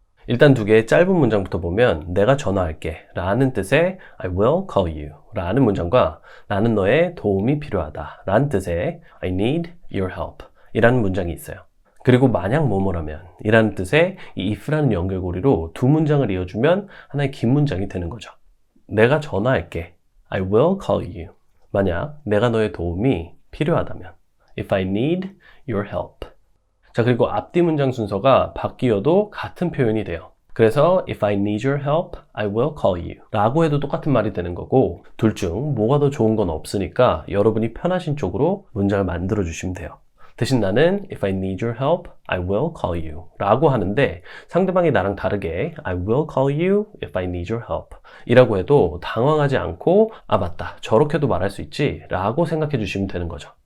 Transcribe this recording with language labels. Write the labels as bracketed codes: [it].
[ko] 일단 2개의 짧은 문장부터 보면 내가 전화할게 라는 뜻의 [en] I will call you [ko] 라는 문장과 나는 너의 도움이 필요하다 라는 뜻의 [en] I need your help [ko] 이라는 문장이 있어요. 그리고 만약 뭐뭐라면 이라는 뜻의 이 if라는 연결고리로 두 문장을 이어주면 하나의 긴 문장이 되는 거죠. 내가 전화할게 [en] I will call you [ko] 만약 내가 너의 도움이 필요하다면 [en] If I need your help. [ko] 자, 그리고 앞뒤 문장 순서가 바뀌어도 같은 표현이 돼요. 그래서 [en] If I need your help, I will call you [ko] 라고 해도 똑같은 말이 되는 거고 둘 중 뭐가 더 좋은 건 없으니까 여러분이 편하신 쪽으로 문장을 만들어 주시면 돼요. 대신 나는 [en] If I need your help, I will call you [ko] 라고 하는데 상대방이 나랑 다르게 [en] I will call you if I need your help [ko] 이라고 해도 당황하지 않고 아 맞다 저렇게도 말할 수 있지 라고 생각해 주시면 되는 거죠.